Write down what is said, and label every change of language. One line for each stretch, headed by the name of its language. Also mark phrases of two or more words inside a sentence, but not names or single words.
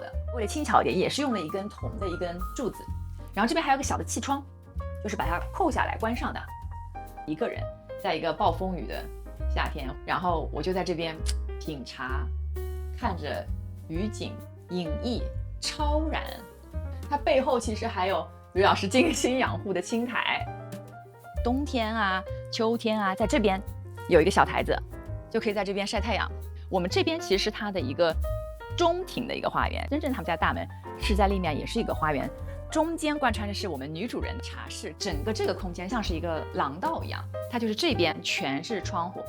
Chinese: 為了輕巧一點，也是用了一根銅的一根柱子。然後這邊還有個小的氣窗，就是把它扣下來關上的。一個人在一個暴風雨的夏天，然後我就在這邊品茶，看着雨景隱逸超然。它背後其實還有呂老師精心養護的青苔。冬天啊、秋天啊，在這邊有一個小台子，就可以在這邊曬太陽。我們這邊其實是它的一個中庭的一個花園，真正他們家大門是在立面，也是一個花園。中間貫穿的是我們女主人的茶室，整個這個空間像是一個廊道一樣，它就是這邊全是窗戶。